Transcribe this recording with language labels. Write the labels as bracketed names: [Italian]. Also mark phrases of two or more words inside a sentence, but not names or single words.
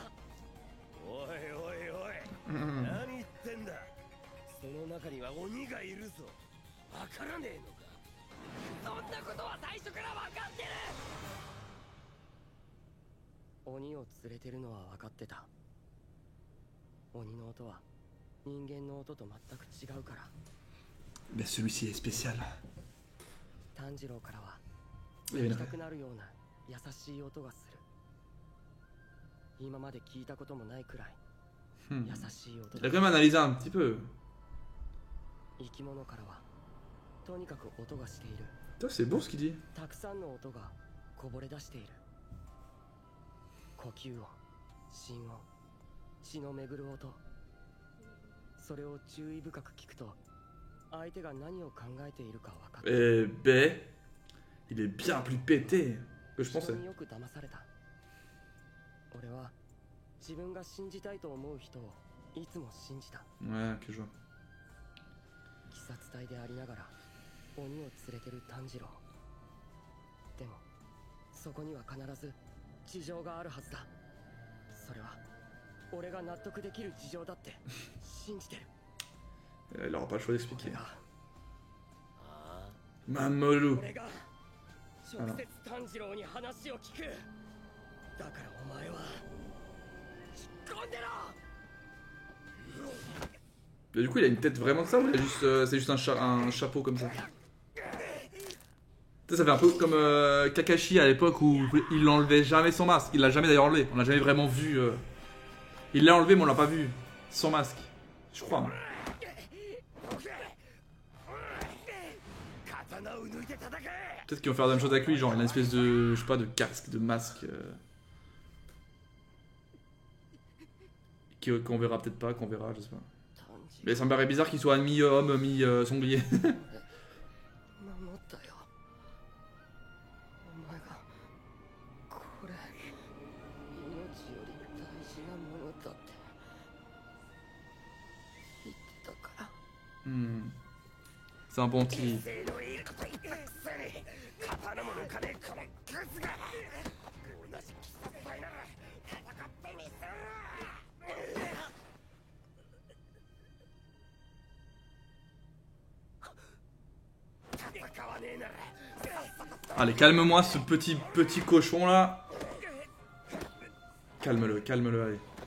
[Japanese] おいおいおい何言ってんだその中には鬼がいるぞわからねえのかそんなことは最初から分かってる鬼を連れてるのは分かってた鬼の音は人間の音と全く違うから [French] Mais celui-ci est spécial. [Japanese] 炭治郎からは [French] Il y a [Japanese] 聞 [French] une- [Japanese] きたくなるような優しい音がする今まで聞いたこともないくらい Hmm. 優しい音 [French] Il a quand même analysé un petit peu. [Japanese] 生き物からはとにかく音がしている [French] Putain, c'est beau ce qu'il dit. [Japanese] たくさんの音がこぼれ出している呼吸音心音血の巡る音それを注意深く聞くと相手が何を考えているか分かる [French] Eh ben, il est bien plus pété que je [Japanese] 人 [French] pensais. [Japanese] によく騙された俺は自分が信じたいと思う人をいつも信じた [French] Ouais, ok, je vois. [Japanese] 鬼殺隊でありながら鬼を連れてる炭治郎でもそこには必ず事情があるはずだそれは俺が納得できる事情だって信じてる [French] Il aura pas le choix d'expliquer. [Japanese] 俺が Mamoru. 俺が直接炭治郎に話を聞くだからお前は突っ込んでろ [French] Et du coup, il a une tête vraiment de ça ou il a juste, c'est juste un chapeau comme ça? Tu sais, ça fait un peu comme Kakashi à l'époque où il n'enlevait jamais son masque. Il l'a jamais d'ailleurs enlevé. On l'a jamais vraiment vu. Il l'a enlevé, mais on l'a pas vu sans masque. Je crois. Hein. Peut-être qu'ils vont faire la même chose avec lui, genre une espèce de, je sais pas, de casque, de masque. Qu'on verra peut-être pas, qu'on verra, je sais pas. Mais ça me paraît bizarre qu'il soit mi-homme, mi-sanglier. [Japanese] 守ったよ。お前がこれ命より大事なものだって言ってたから。 [French] C'est un bon petit. [Japanese] 威勢のいいこと言ったくせに刀も抜かねえこのクズが。同じ貴様なら戦ってみせろ。 [French] Allez, calme-moi ce petit cochon là. Calme-le, calme-le, allez.